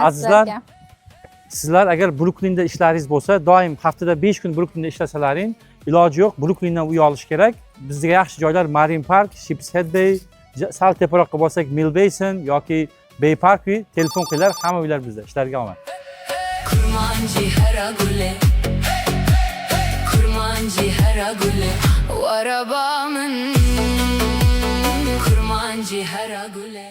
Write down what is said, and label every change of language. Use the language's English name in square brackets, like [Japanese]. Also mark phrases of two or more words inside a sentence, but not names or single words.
[Uzbek] Azizlar, sizlar agar Brooklynda ishlaringiz bo'lsa, doim haftada 5 kun Brooklynda ishlasalaring, iloji yo'q, Brooklyndan uy olish kerak. Bizga yaxshi joylar Marine Park, Sheepshead Bay, sal teparoqqa bo'lsak Mill Basin yoki Bay Parkway, telefon qilinglar, hamma uylar bizda. Ishlarga omad. Kurmancı her agule, kurmancı her agule, o arabamın kurmancı her agule.